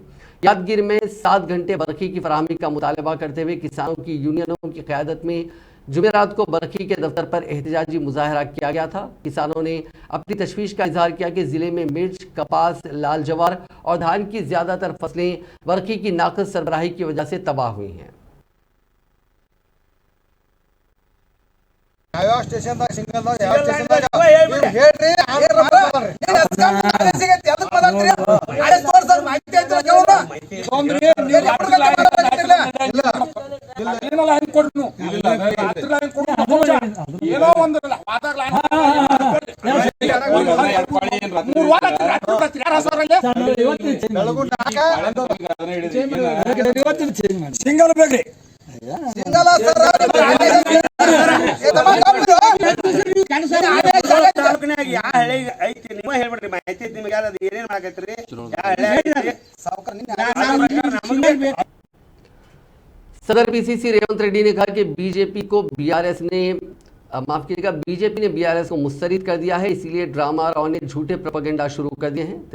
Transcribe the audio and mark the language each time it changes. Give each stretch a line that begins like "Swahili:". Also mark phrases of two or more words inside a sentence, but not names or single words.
Urdu: یادگیر میں 7 گھنٹے برقی کی فراہمی کا مطالبہ کرتے ہوئے کسانوں کی یونینوں کی قیادت میں جمعرات کو برقی کے دفتر پر احتجاجی مظاہرہ کیا گیا تھا. کسانوں نے اپنی تشویش کا اظہار کیا کہ ضلع میں مرچ، کپاس، لال جوار اور دھان کی زیادہ تر فصلیں برقی کی ناقص سربراہی کی وجہ سے تباہ ہوئی ہیں.
English: station single
Kannada: ಹೇಳ್ರಿ ಏನೋ ಒಂದು ಸಿಂಗಲ್ ಬೇಕ್ರಿ ಸಿಂಗಲ್
Urdu: صدر پی سی سی ریونت ریڈی نے کہا کہ بی جے پی نے بی آر ایس کو مسترد کر دیا ہے، اسی لیے ڈرامہ راؤ نے جھوٹے پروپیگنڈے شروع کر دیے ہیں.